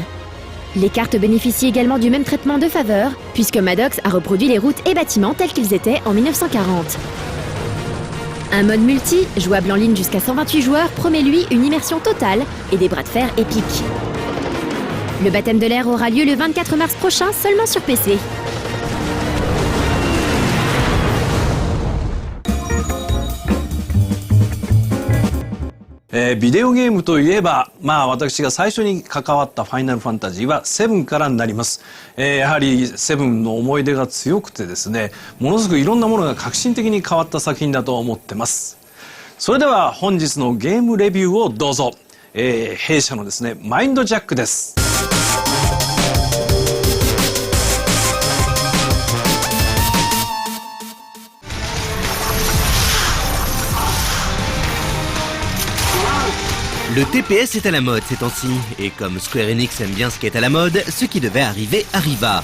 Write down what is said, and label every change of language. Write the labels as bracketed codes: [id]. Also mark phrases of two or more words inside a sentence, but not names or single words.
[fr] Les cartes bénéficient également du même traitement de faveur, puisque Maddox a reproduit les routes et bâtiments tels qu'ils étaient en 1940. Un mode multi, jouable en ligne jusqu'à 128 joueurs, promet lui une immersion totale et des bras de fer épiques. Le baptême de l'air aura lieu le 24 mars prochain seulement sur PC. [ja] ビデオゲームといえば、私が最初に関わったファイナルファンタジーは7からになります。やはり7の思い出が強くてですね、ものすごくいろんなものが革新的に変わった作品だと思ってます。それでは本日のゲームレビューをどうぞ。弊社のですね、マインドジャックです。 [fr] Le TPS est à la mode ces temps-ci, et comme Square Enix aime bien ce qui est à la mode, ce qui devait arriver arriva.